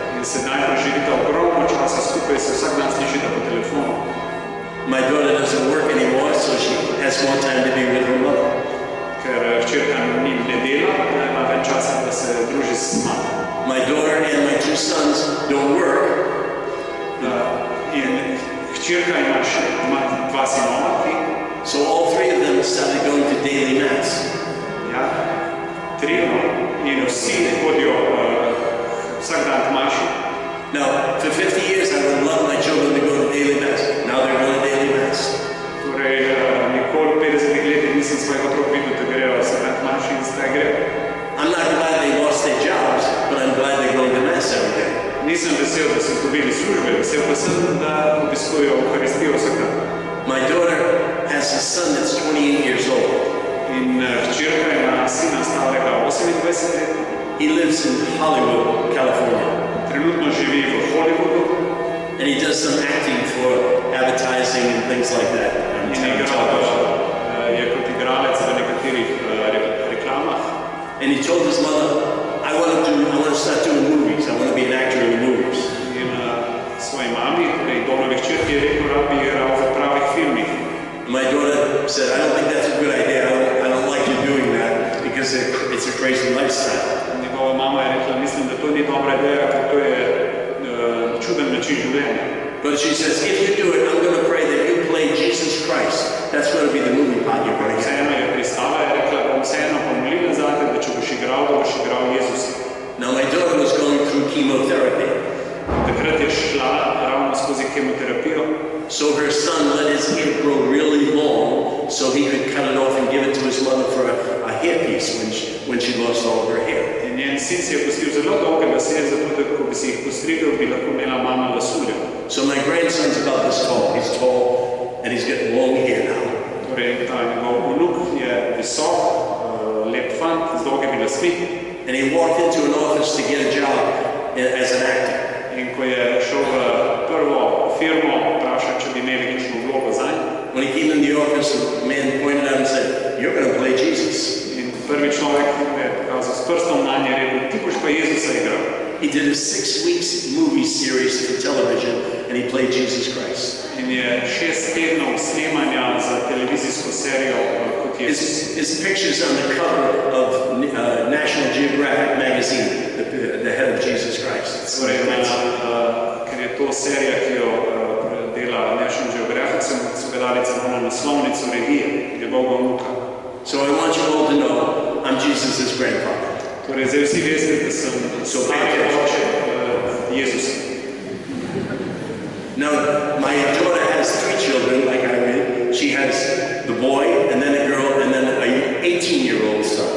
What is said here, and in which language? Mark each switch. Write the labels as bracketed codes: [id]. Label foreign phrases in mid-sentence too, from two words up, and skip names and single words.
[sl] sedaj preživita ogromno časa skupaj, se vsak dan slišita po telefonu. [en] My daughter doesn't work anymore, so she has more time to be with her mother. [sl] Ker hčerka ni ne dela, ima več časa, da se druži s mamo. [en] My daughter and my two sons don't work. [sl] In hčerka ima dva sinova, [en] So all three of them started going to daily mass. [sl] ja, trije, in vsi hodijo vsak dan k maši. [en] Now, for 50 years, I would love my children to go to daily mass. Now they're going to daily mass. [sl] Torej, nikoli 50 let nisem svojih otrok videl, da grejo vsak dan k maši in zdaj grejo. [en] I'm not glad they lost their jobs, but I'm glad they're going to mass every day. [sl] Nisem vesel, da so dobili službe, vesel pa sem, da obiskujejo Euharistijo vsak dan. [en] My daughter has a son that's 28 years old. [sl] In hčerka ima sina starega 28 let. [en] He lives in Hollywood, California. [sl] Trenutno živi v Hollywoodu. [en] And he does some acting for advertising and things like that. [sl] Je kot igralec v nekaterih reklamah. [en] And he told his mother, I want to start doing movies. I want to be an actor in movies. [sl] In svoji mami, Donovi hčerki, je rekel, da bi igral v pravih filmih. [en] My daughter said, I don't think that's a good idea. I don't like you doing that because it's a crazy lifestyle. [sl] Njegova mama je rekla, mislim, da to ni dobra ideja, ker to je čuden način življenja. [en] But she says, if you do it, I'm going to pray that you play Jesus Christ. That's going to be the movie part you're going to get. [sl] Vseeno je pristala, je rekla, bom vseeno pomolila zate, da če boš igral, da boš igral Jezusa. [en] Now my daughter was going through chemotherapy. [sl] Takrat je šla ravno skozi kemoterapijo. [en] So her son let his hair grow really long so he could cut it off and give it to his mother for a hairpiece when she lost all of her hair. [sl] In njen sin si je pustil zelo dolge lase, zato da ko bi si jih postrigel, bi lahko imela mama lasulja. [en] So my grandson's about this tall. He's tall and he's got long hair now. [sl] Torej, ta njegov vnuk je visok, lep fant z dolgimi lasmi. [en] And he walked into an office to get a job as an actor. [sl] In ko je šel v prvo firmo, vprašal, če bi imeli kakšno vlogo zanj. [en] When he came in the office, the man pointed out and said, you're going to play Jesus. [sl] In prvi človek je pokazal s prstom na nje, rekel, ti boš pa Jezusa igral. [en] He did a 6-week movie series for television and he played Jesus Christ. [sl] In je 6 tednov snemanja za televizijsko serijo kot Jezus. [en] His picture's on the cover of National Geographic magazine, the head of Jesus Christ. [sl] Torej, ker je to serija, ki jo dela National Geographic, so ga dali celo na naslovnico revije, njegovega vnuka. [en] So I want you all to know, I'm Jesus' grandfather. [sl] Torej, zdaj vsi veste, da sem stari oče Jezusa. [en] Now, my daughter has 3 children, like I read. She has the boy, and then a girl, and then an 18-year-old son.